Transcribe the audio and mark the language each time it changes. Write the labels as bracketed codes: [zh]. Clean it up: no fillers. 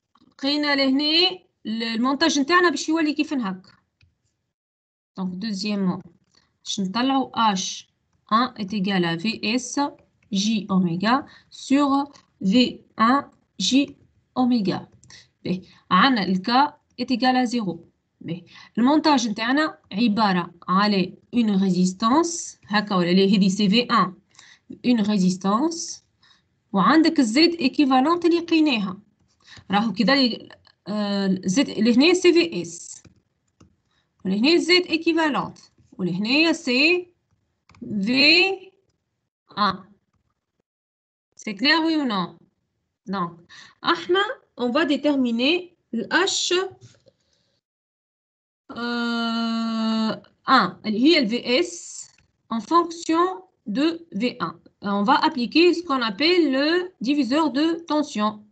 [ar] لقينا لهنا المونتاج نتاعنا باش يولي كيف هكا. [fr] Donc deuxièmement [ar] باش نطلعوا [fr] H1 est égal à VS J oméga sur V1 J oméga. B. [ar] عندنا الك [fr] est égal à 0. B. [ar] المونتاج نتاعنا عبارة على [fr] une résistance [ar] هكا ولا لا، هذه سي V1 une résistance، وعندك الزد équivalente اللي لقيناها راهو كذا. زد لهنا سي في اس، ولهنا زد équivalente، ولهنا سي في 1. [fr] C'est clair oui ou non? Donc احنا on va déterminer le H 1 [ar] اللي هي ال [fr] VS en fonction de V1. On va appliquer ce qu'on appelle le diviseur de tension.